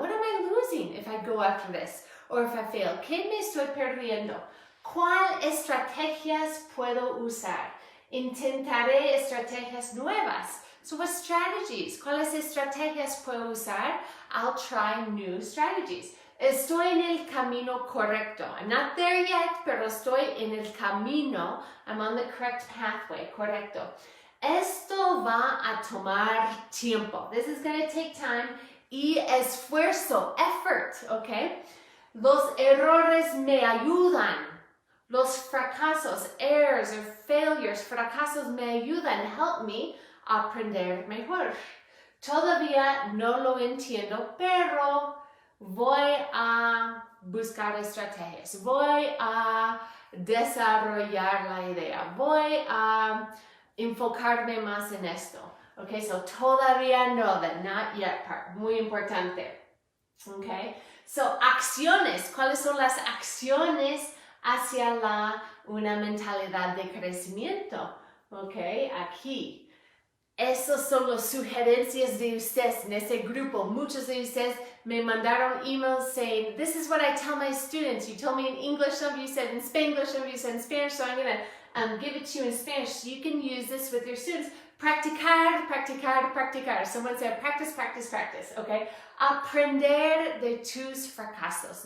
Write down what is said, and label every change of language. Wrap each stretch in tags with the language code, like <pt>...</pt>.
<en>What am I losing if I go after this? Or if I fail?</en> <es>¿Qué me estoy perdiendo? ¿Cuál estrategias puedo usar? Intentaré estrategias nuevas.</es> <en>So what strategies?</en> <es>¿Cuáles estrategias puedo usar?</es> <en>I'll try new strategies.</en> <es>Estoy en el camino correcto.</es> <en>I'm not there yet,</en> <es>pero estoy en el camino.</es> <en>I'm on the correct pathway,</en> <es>correcto. Esto va a tomar tiempo.</es> <en>This is going to take time.</en> <es>Y esfuerzo, effort, okay? Los errores me ayudan. Los fracasos,</es> <en>errors or failures,</en> <es>fracasos me ayudan,</es> <en>help me</en> <es>aprender mejor. Todavía no lo entiendo, pero voy a buscar estrategias, voy a desarrollar la idea, voy a enfocarme más en esto. Okay, so todavía no,</es> <en>the not yet part,</en> <es>muy importante. Okay, so acciones, ¿cuáles son las acciones hacia una mentalidad de crecimiento? Okay, aquí. Esas son las sugerencias de ustedes en ese grupo.</es> <en>Muchos de ustedes me mandaron emails saying, this is what I tell my students. You told me in English, some of you said in Spanglish, some of you said in Spanish, so I'm going to give it to you in Spanish so you can use this with your students. Practicar, practicar, practicar. Someone said practice, practice, practice, okay? Aprender de tus fracasos.</en>